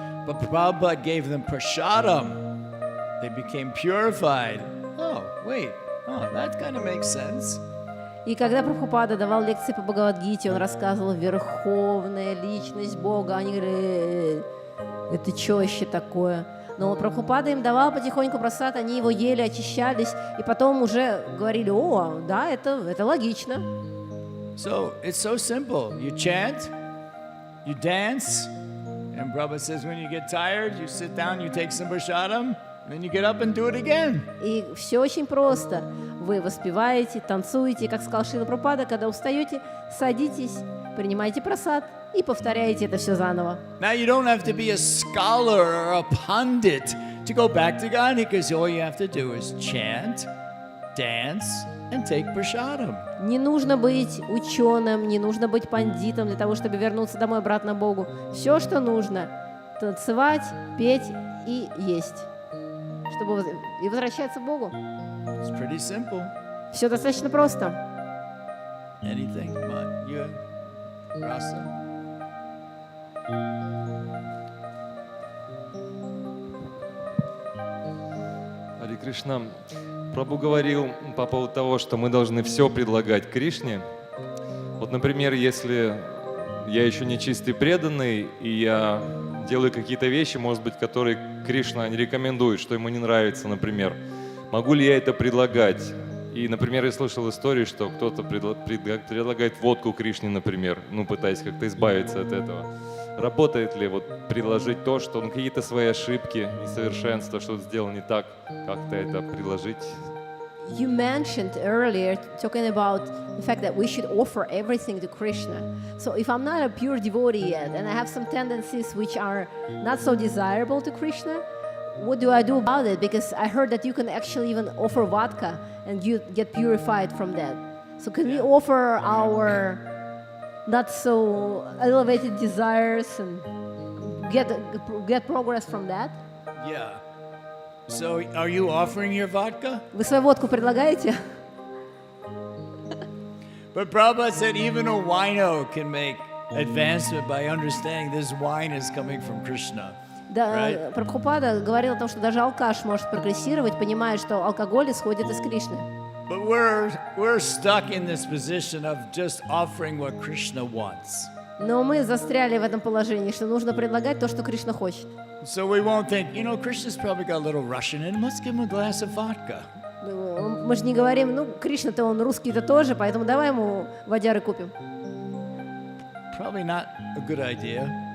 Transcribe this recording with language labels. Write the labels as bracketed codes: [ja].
[en] But Prabhupada gave them prasadam. They became purified. That kind of makes sense. [ru] И когда Прабхупада давал лекции по Бхагавад-гите, он рассказывал верховная личность Бога. Они говорили, это что вообще такое? Но Прабхупада им давал потихоньку прасад, они его ели, очищались, и потом уже говорили, да, это логично. [en] So it's so simple. You chant, you dance, and Prabhupada says when you get tired, you sit down, you take some prasadam, and then you get up and do it again. [ru] И все очень просто. Вы воспеваете, танцуете, как сказал Шрила Прабхупада, когда устаете, садитесь, принимайте прасад и повторяете это все заново. [en] Now you don't have to be a scholar or a pundit to go back to God, because all you have to do is chant, dance, and take prasadam. [ru] Не нужно быть ученым, не нужно быть пандитом для того, чтобы вернуться домой обратно к Богу. Все, что нужно, танцевать, петь и есть, чтобы и возвращаться к Богу. [en] It's pretty simple. [ru] Все достаточно просто. [en] Anything, but you, Rasa. [ru] Харе Кришна. Прабху говорил по поводу того, что мы должны все предлагать Кришне. Вот, например, если я еще не чистый преданный, и я делаю какие-то вещи, может быть, которые Кришна не рекомендует, что ему не нравится, например, могу ли я это предлагать? И, например, я слышал историю, что кто-то предлагает водку Кришне, например, пытаясь как-то избавиться от этого. Работает ли предложить то, что какие-то свои ошибки, несовершенства, что-то сделал не так, как-то это предложить? [en] You mentioned earlier, talking about the fact that we should offer everything to Krishna. So if I'm not a pure devotee yet, and I have some tendencies which are not so desirable to Krishna, what do I do about it? Because I heard that you can actually even offer vodka and you get purified from that. So can we offer our not so elevated desires and get progress from that? Yeah. So are you offering your vodka? [ru] Вы свою водку предлагаете? [en] But Prabhupada said even a wino can make advancement by understanding this wine is coming from Krishna. [ru] Да, [en] right? [ru] Прабхупада говорил о том, что даже алкаш может прогрессировать, понимая, что алкоголь исходит из Кришны. [en] But we're stuck in this position of just offering what Krishna wants. [ru] Но мы застряли в этом положении, что нужно предлагать то, что Кришна хочет. [en] So we won't think, Krishna's probably got a little Russian in him. Let's give him a glass of vodka. [ru] Мы же не говорим, Кришна-то он русский-то тоже, поэтому давай ему водяры купим. [en] Probably not a good idea.